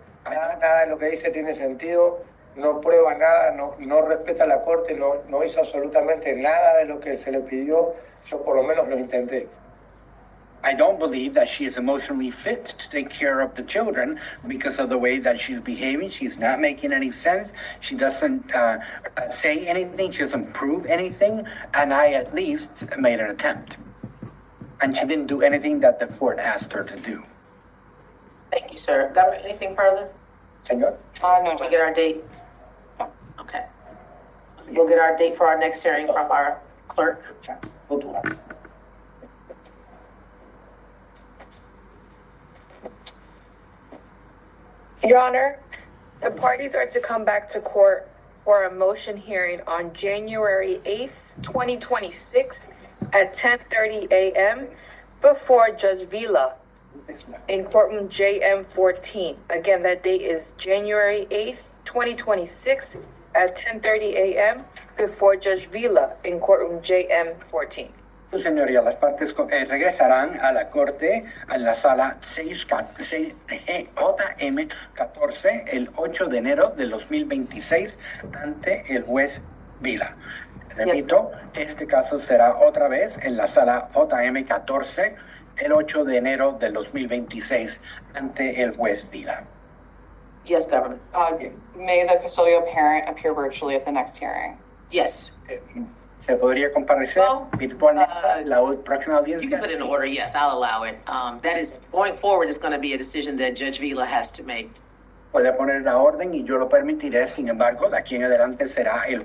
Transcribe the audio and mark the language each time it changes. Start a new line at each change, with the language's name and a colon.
Spanish: Nada de lo que dice tiene sentido, no prueba nada, no respeta la corte, no hizo absolutamente nada de lo que se le pidió. Yo por lo menos lo intenté.
English: I don't believe that she is emotionally fit to take care of the children because of the way that she's behaving. She's not making any sense. She doesn't say anything. She doesn't prove anything. And I at least made an attempt. And she didn't do anything that the court asked her to do. Thank you, sir. Government, anything further?
Spanish: Señor? No,
English: Did we get our date? Okay. We'll get our date for our next hearing from our clerk. Your Honor, the parties are to come back to court for a motion hearing on January 8th, 2026 at 10:30 a.m. before Judge Vila in courtroom JM 14. Again, that date is January 8th, 2026 at 10:30 a.m. before Judge Vila in courtroom JM 14.
Spanish: Su señoría, las partes regresarán a la corte en la sala 6JM 14 el 8 de enero del 2026 ante el juez Vila. Repito, este caso será otra vez en la sala JM 14 el 8 de enero del 2026 ante el juez Vila.
English: Yes, Governor. May the custodial parent appear virtually at the next hearing? Yes.
Spanish: ¿Se podría comparecer
English: Well,
Spanish: virtualmente la próxima
English: You
Spanish: audiencia?
English: can put it in order, yes, I'll allow it. That is, going forward, is going to be a decision that Judge Vila has to make.
Spanish: Puede poner la orden y yo lo permitiré, sin embargo, de aquí en adelante será el